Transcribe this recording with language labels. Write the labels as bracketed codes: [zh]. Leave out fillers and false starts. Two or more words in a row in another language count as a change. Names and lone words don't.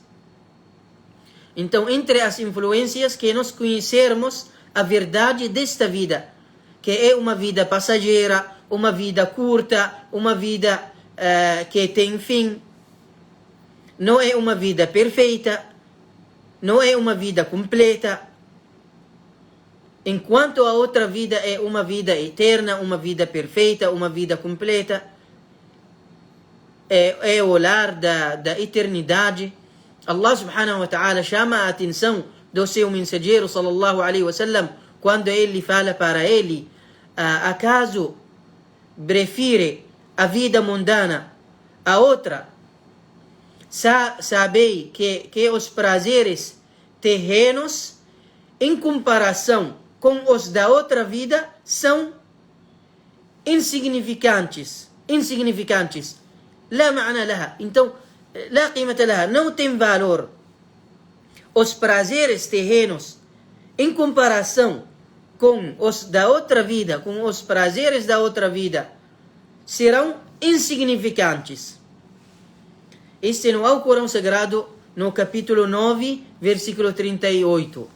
[pt] Então, entre as influências que nós conhecermos a verdade desta vida, que é uma vida passageira, uma vida curta, uma vida que tem fim, não é uma vida perfeita, não é uma vida completa, enquanto a outra vida é uma vida eterna, uma vida perfeita, uma vida completa. É o lar da eternidade. Allah [ar] سبحانه وتعالى [pt] chama a atenção do seu mensageiro [ar] صلى الله عليه وسلم [pt] quando ele fala para ele: acaso prefere a vida mundana a outra? Sabei que os prazeres terrenos em comparação com os da outra vida são insignificantes. [ar] لا معنى لها. Então, لا قيمة لها, [pt] não tem valor. Os prazeres terrenos, em comparação com os da outra vida, com os prazeres da outra vida, serão insignificantes. Este no Alcorão Sagrado, no capítulo 9, versículo 38.